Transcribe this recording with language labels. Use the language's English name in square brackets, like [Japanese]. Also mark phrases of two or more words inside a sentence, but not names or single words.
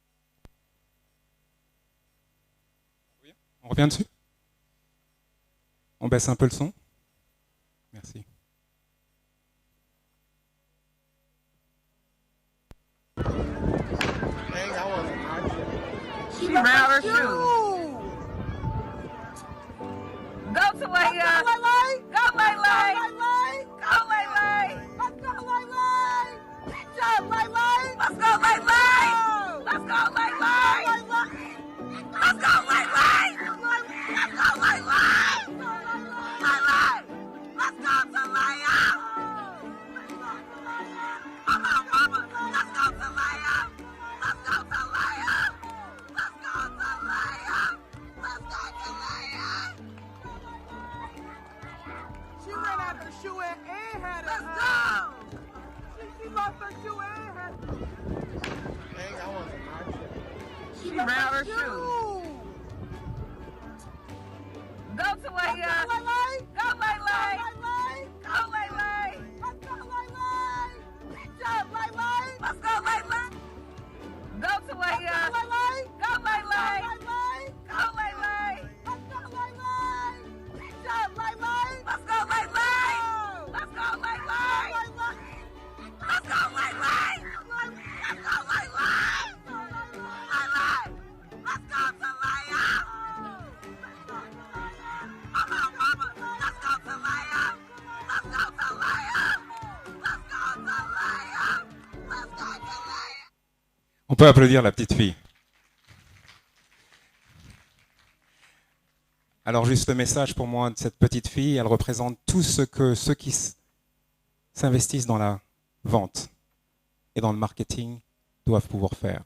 [French] On revient dessus? On baisse un peu le son. Merci. [English] She ran out her shoes. Go to Leia. Go Lele. Go Lele. Let's go Lele. Let's go Lele. Let's go Lele. Let's go Lele. Let's go Lele. Let's go Lele. Let's go to Leia. Come on, mama. Let's go to Leia. Let's go to Leia. Let's go to Leia. Let's go to Leia. She ran out her shoe and had it. Let's go. She lost her shoe and had it. Dang, I wasn't. She ran out her shoe. Go to Leia. Go Lele. Go Lele. Go Lele. Let's go Lele. Let's go Lele. Go to Leia. Go Lele. Go Lele. Go Lele. Let's go Lele. Let's go Lele. Let's go Lele. Let's go Lele. Let's go Lele. Let's go to Leia. Come on, mama. Let's go to Leia. Let's go to Leia. Let's go to Leia. Let's go to Leia. [French] On peut applaudir la petite fille. Alors juste le message pour moi de cette petite fille, elle représente tout ce que ceux qui s'investissent dans la vente et dans le marketing doivent pouvoir faire.